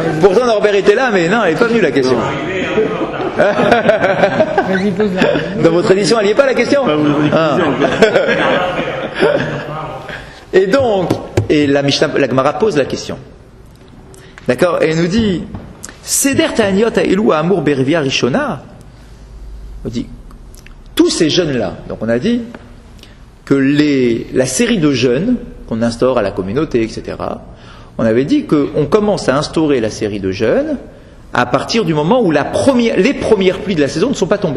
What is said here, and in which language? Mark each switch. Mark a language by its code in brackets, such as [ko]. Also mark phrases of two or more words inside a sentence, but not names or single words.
[fr] Pourtant, Norbert était là, mais non, elle n'est pas venue la question. Vas-y, pose-la. Dans votre édition, elle n'y est pas la question? Et donc, la Gemara pose la question. D'accord? Et elle nous dit, [he] סדר תעניות האלו האמור ברביעה ראשונה. [fr] On dit, tous ces jeunes-là, donc on a dit que la série de jeûnes qu'on instaure à la communauté, etc., on avait dit qu'on commence à instaurer la série de jeûnes à partir du moment où les premières pluies de la saison ne sont pas tombées.